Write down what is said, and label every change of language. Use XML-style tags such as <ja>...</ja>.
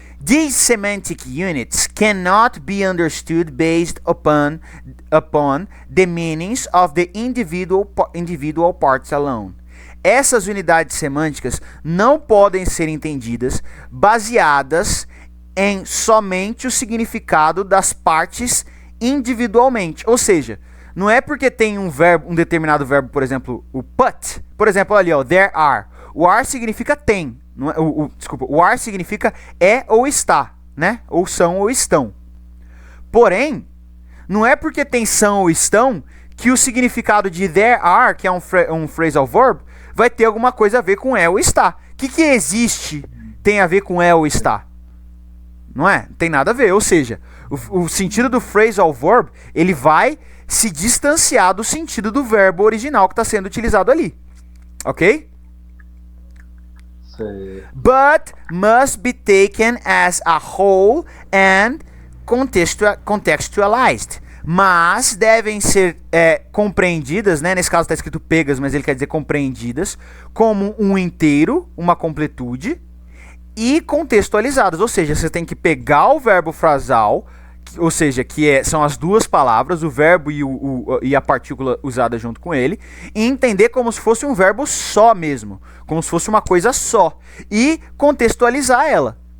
<en>These semantic units cannot be understood based upon the meanings of the individual parts alone.</en> <pt>Essas unidades semânticas não podem ser entendidas baseadas em somente o significado das partes individualmente. Ou seja, não é porque tem um determinado verbo, por exemplo, o put. Por exemplo, ali, ó, there are. O are significa tem. Não é, desculpa, o are significa é ou está, né? Ou são ou estão. Porém, não é porque tem são ou estão que o significado de there are, que é um phrasal verb, vai ter alguma coisa a ver com é ou está. O que existe tem a ver com é ou está? não é? Não tem nada a ver. Ou seja, o sentido do phrasal verb, ele vai se distanciar do sentido do verbo original que está sendo utilizado ali. Ok? Sei.</pt> <en>But must be taken as a whole and contextualized.</en> <pt>Mas devem ser compreendidas, né? Nesse caso está escrito pegas, mas ele quer dizer compreendidas, como um inteiro, uma completude, e contextualizadas. Ou seja, você tem que pegar o verbo frasal, ou seja, são as duas palavras, o verbo e a partícula usada junto com ele, e entender como se fosse um verbo só mesmo, como se fosse uma coisa só, e contextualizar ela.</pt>